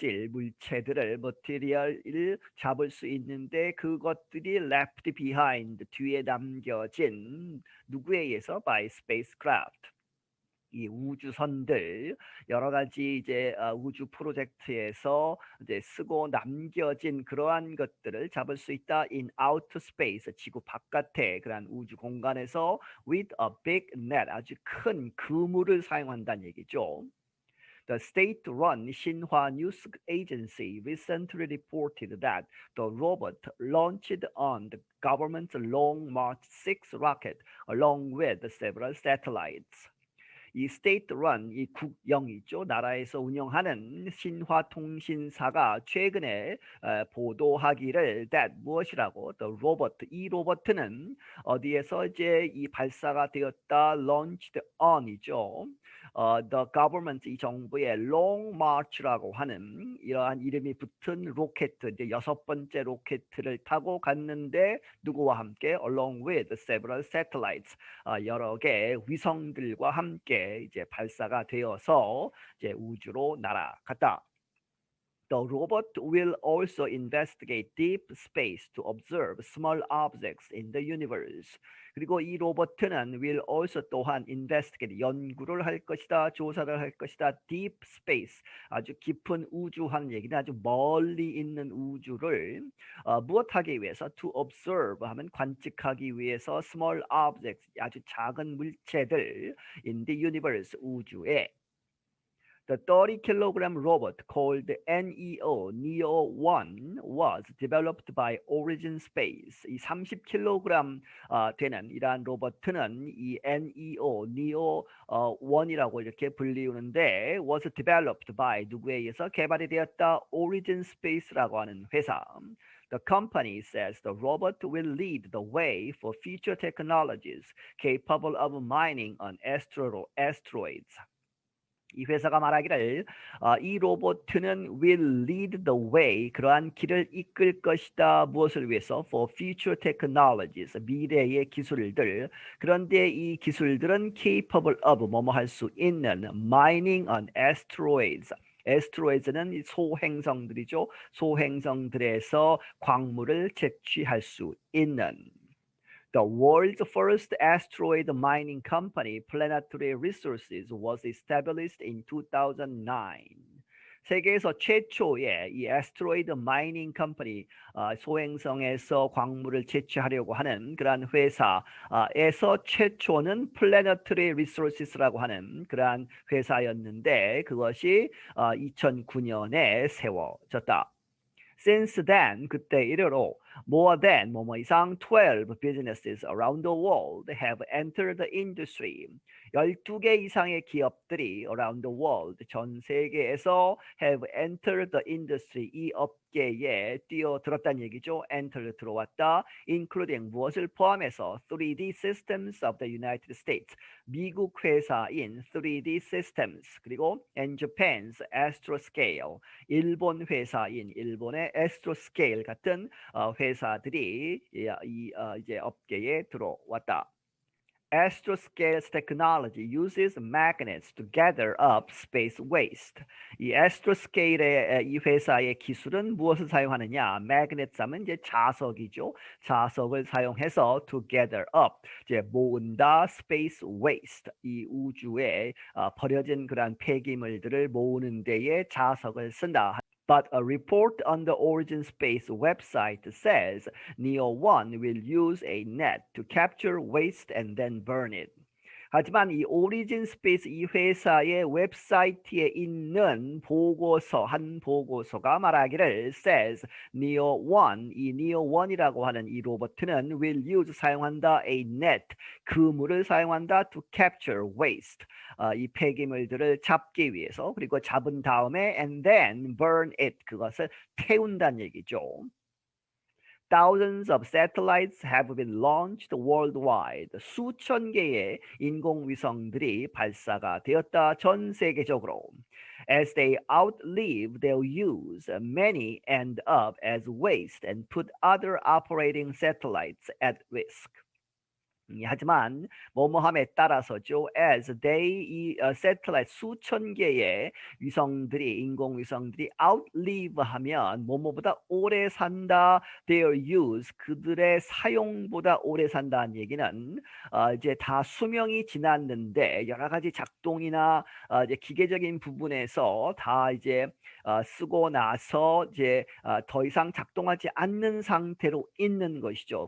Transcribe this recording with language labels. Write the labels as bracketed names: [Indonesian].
[Korean] 물체들을 [English] material [Korean] 을 잡을 수 있는데 그것들이 [English] left behind [Korean] 뒤에 남겨진 누구에 의해서 [English] by spacecraft [Korean] 이 우주선들 여러 가지 이제 우주 프로젝트에서 이제 쓰고 남겨진 그러한 것들을 잡을 수 있다 [English] in outer space [Korean] 지구 바깥에 그러한 우주 공간에서 [English] with a big net [Korean] 아주 큰 그물을 사용한다는 얘기죠. [English] The state-run Xinhua News Agency recently reported that the robot launched on the government's Long March 6 rocket along with several satellites. [Korean] 이 [English] state-run, [Korean] 이 국영이죠. 나라에서 운영하는 신화 통신사가 최근에 보도하기를 [English] that [Korean] 무엇이라고 [English] the robot, [Korean] 이 로봇은 어디에서 이제 이 발사가 되었다 [English] launched on [Korean] 이죠. [English] The government, [Korean] 이 정부의 long march라고 하는 이러한 이름이 붙은 로켓, 이제 6번째 로켓을 타고 갔는데 누구와 함께 [English] along with several satellites, [Korean] 여러 개의 위성들과 함께 이제 발사가 되어서 이제 우주로 날아갔다. [English] The robot will also investigate deep space to observe small objects in the universe. [Korean] 그리고 이 로봇은 [English] will also [Korean] 또한 [English] investigate [Korean] 연구를 할 것이다, 조사를 할 것이다. [English] deep space [Korean] 아주 깊은 우주 하는 얘기는 아주 멀리 있는 우주를 무엇하기 위해서 [English] to observe [Korean] 하면 관측하기 위해서 [English] small objects [Korean] 아주 작은 물체들 [English] in the universe [Korean] 우주에. [English] The 30-kilogram robot called NEO 1 was developed by Origin Space. [Korean] 이 30kg 되는 이러한 로봇은 이 NEO 1이라고 이렇게 불리우는데 [English] was developed by [Korean] 누구에 의해서 개발이 되었다? Origin Space라고 하는 회사. [English] The company says the robot will lead the way for future technologies capable of mining on asteroids. [Korean] 이 회사가 말하기를 이 로봇은 [English] will lead the way [Korean] 그러한 길을 이끌 것이다. 무엇을 위해서? [English] For future technologies [Korean] 미래의 기술들. 그런데 이 기술들은 [English] capable of [Korean] 뭐뭐 할 수 있는 [English] mining on asteroids. [Korean] asteroids는 소행성들이죠. 소행성들에서 광물을 채취할 수 있는. [English] The world's first asteroid mining company, Planetary Resources, was established in 2009. [Korean] 세계에서 최초의 이 [English] asteroid mining company, [Korean] 소행성에서 광물을 채취하려고 하는 그러한 회사에서 최초는 Planetary Resources라고 하는 그러한 회사였는데 그것이 2009년에 세워졌다. [English] Since then, [Korean] 그때 이래로 [English] more than [Korean] 뭐뭐 이상 [English] 12 businesses around the world have entered the industry. [Korean] 12개 이상의 기업들이 [English] around the world, [Korean] 전 세계에서 [English] have entered the industry, [Korean] 이 업계에 뛰어들었다는 얘기죠. [English] enter, [Korean] 들어왔다. [English] including, [Korean] 무엇을 포함해서 3D systems of the United States, 미국 회사인 3D systems, 그리고 [English] and [Korean] Japan's astroscale, 일본 회사인 일본의 astroscale 같은 회사들이 이제 업계에 들어왔다. [English] Astroscale's technology uses magnets to gather up space waste. [Korean] 이 Astroscale의 이 회사의 기술은 무엇을 사용하느냐? Magnets 하면 이제 자석이죠. 자석을 사용해서 [English] to gather up, [Korean] 이제 모은다, [English] space waste, [Korean] 이 우주에 버려진 그러한 폐기물들을 모으는 데에 자석을 쓴다. [English] But a report on the Origin Space website says Neo 1 will use a net to capture waste and then burn it. [Korean] 하지만 이 오리진 스페이스 이 회사의 웹사이트에 있는 보고서, 한 보고서가 말하기를 [English] says Neo 1, [Korean] 이 Neo 1이라고 하는 이 로봇은 [English] will use, [Korean] 사용한다, [English] a net, [Korean] 그물을 사용한다 [English] to capture waste, [Korean] 이 폐기물들을 잡기 위해서, 그리고 잡은 다음에 [English] and then burn it, [Korean] 그것을 태운다는 얘기죠. [English] Thousands of satellites have been launched worldwide. [Korean] 수천 개의 인공위성들이 발사가 되었다, 전 세계적으로. [English] As they outlive their use, many end up as waste and put other operating satellites at risk. [Korean] 하지만 뭐뭐함에 따라서죠. [English] As they, [Korean] 이 satellite 수천 개의 위성들이, 인공위성들이 [English] outlive [Korean] 하면 뭐뭐보다 오래 산다. [English] Their use, [Korean] 그들의 사용보다 오래 산다는 얘기는 이제 다 수명이 지났는데 여러 가지 작동이나 이제 기계적인 부분에서 다 이제 쓰고 나서 이제 더 이상 작동하지 않는 상태로 있는 것이죠.